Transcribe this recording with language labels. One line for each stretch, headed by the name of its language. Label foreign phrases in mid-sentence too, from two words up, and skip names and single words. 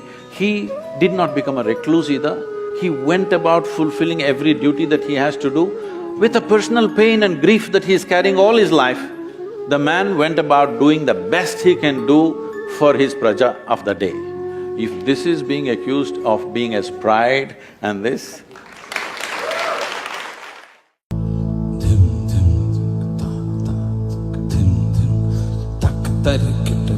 English: He did not become a recluse either. He went about fulfilling every duty that he has to do. With a personal pain and grief that he is carrying all his life, the man went about doing the best he can do for his
Hindi: praja
English: of the day. If this is being accused of being as pride and this, dim dim tak tak dim dim tak tak